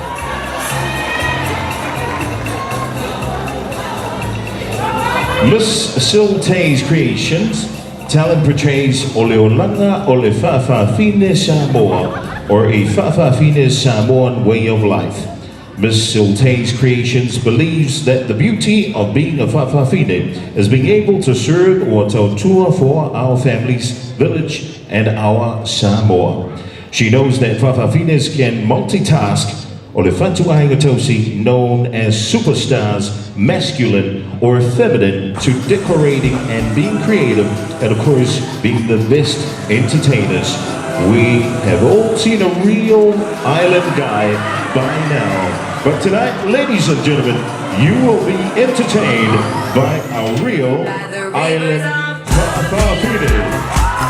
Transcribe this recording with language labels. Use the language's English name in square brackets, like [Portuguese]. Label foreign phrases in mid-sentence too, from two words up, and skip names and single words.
[English] Miss Siltay's Creations, talent portrays [Samoan] Oleolanga Ole Fa'afafine Samoa, [English] or a Fa'afafine Samoan way of life. Miss Siltay's Creations believes that the beauty of being a Fa'afafine is being able to serve or tautua for our family's village and our Samoa. She knows that Fa'afafines can multitask [Samoan] o le whatuahinga tausi [English] known as superstars, masculine or feminine, to decorating and being creative, and of course being the best entertainers. We have all seen a real island guy by now. But tonight, ladies and gentlemen, you will be entertained by a real island Fa'afafine.